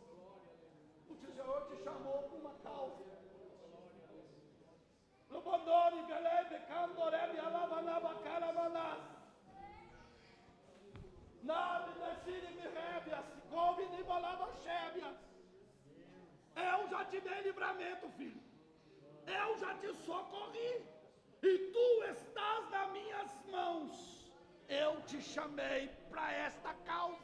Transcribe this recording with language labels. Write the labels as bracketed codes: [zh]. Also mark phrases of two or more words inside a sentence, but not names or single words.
[pt] O Senhor te chamou por uma causa. Lobandori galebe candorebi alavanaba calavanas. Eu já te dei livramento, filho. Eu já te socorri. E tu estás nas minhas mãos. Eu te chamei para esta causa.